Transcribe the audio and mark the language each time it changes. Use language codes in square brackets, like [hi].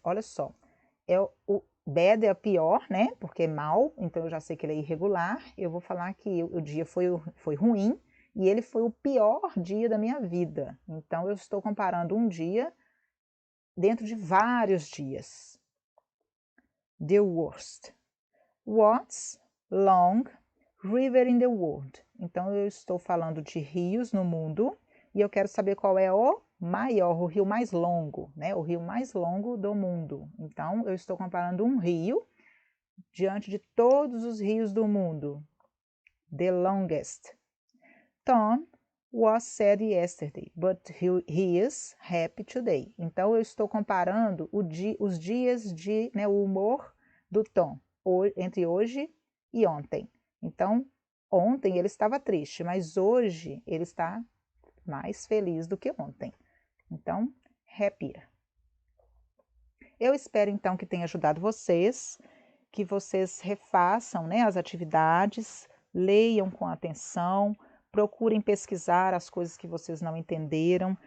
[pt] Olha só, o bad é o pior, né? Porque é mal, então eu já sei que ele é irregular. Eu vou falar que o dia foi ruim e ele foi o pior dia da minha vida. Então eu estou comparando um dia dentro de vários dias. [en] The worst. What's long river in the world? [pt] Então eu estou falando de rios no mundo e eu quero saber qual é o maior, o rio mais longo, né? O rio mais longo do mundo. Então, eu estou comparando um rio diante de todos os rios do mundo. [en] The longest. Tom was sad yesterday, but he is happy today. [pt] Então, eu estou comparando os dias de, né, o humor do Tom, entre hoje e ontem. Então, Ontem ele estava triste, mas hoje ele está mais feliz do que ontem. Então, happier. Eu espero então que tenha ajudado vocês, que vocês refaçam, né, as atividades, leiam com atenção, procurem pesquisar as coisas que vocês não entenderam.